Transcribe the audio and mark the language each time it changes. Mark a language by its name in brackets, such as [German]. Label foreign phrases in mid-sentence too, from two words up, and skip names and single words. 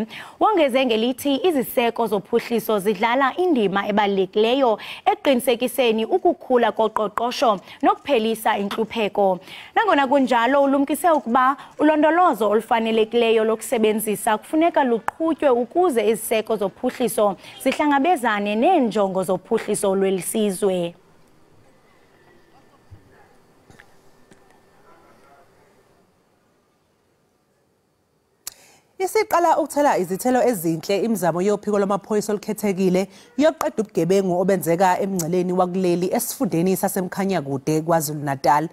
[Xhosa] Wongeze ngelithi iziseko zophuhliso zidlala indima ebalulekileyo eqinisekiseni ukukhula koqoqosho nokuphelisa intlupheko. Nangona kunjalo ulumkise ukuba ulondolozo olufanelekileyo lokusebenzisa kufuneka luqhutywe ukuze iziseko zophuhliso zihlangabezane neenjongo zophuhliso lwelisizwe. [Zulu] Isiqala ukuthela izithelo ezinhle imizamo yophiko lwamaphoyisa olukhethekile yokuqeda ubugebengu obenzeka emngceleni wakuleli esifundeni saseMkhanyakude KwaZulu-Natal.